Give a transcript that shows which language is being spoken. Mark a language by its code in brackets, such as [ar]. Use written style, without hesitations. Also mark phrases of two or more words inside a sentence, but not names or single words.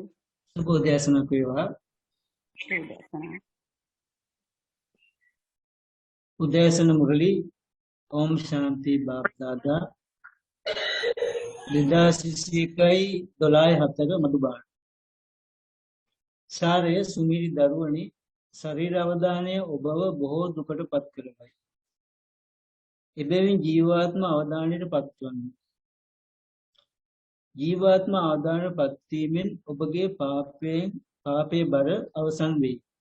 [si] शुभोदयासन වේවා උදෑසන මුරලි [hi] ओम शांति बाप दादा [si] 2021 මදුබාන සාරය සුමිරි දරුවනි ශරීර අවධානය ඔබව බොහෝ දුකට පත් කරයි. එබැවින් ජීවාත්ම අවධානයට පත්වන්න. ජීවාත්ම අවධානයට පත්වීමෙන් ඔබගේ පාපේ බර අවසන් වේ.